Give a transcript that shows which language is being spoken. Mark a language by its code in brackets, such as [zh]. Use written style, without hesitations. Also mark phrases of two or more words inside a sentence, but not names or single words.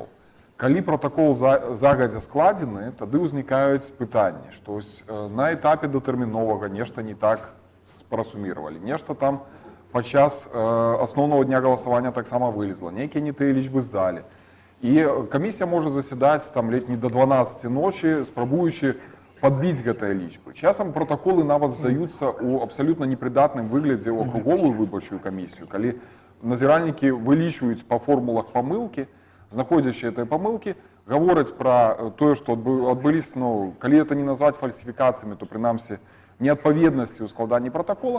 [be] Калі протакол загадзя складзены, тады ўзнікаюць пытанні, што на этапе датэрміновага нешта не так прасуміравалі, нешта там падчас асноўнага дня галасавання таксама вылезла, нейкія не тыя лічбы здалі. І камісія можа засядаць там ледь не до 12 ночі, спрабуючы падбіць гэтыя лічбы. Часам протаколы нават здаюцца ў абсалютна непрыдатным выглядзе ў акруговую выбарчую камісію, калі назіральнікі вылічваюць па формулах памылкі, знаходзячы гэтыя памылкі, гавораць пра тое, што адбыліся, ну, калі это не назваць фальсіфікацыямі, то прынамсі неадпаведнасці ў складанні протакола.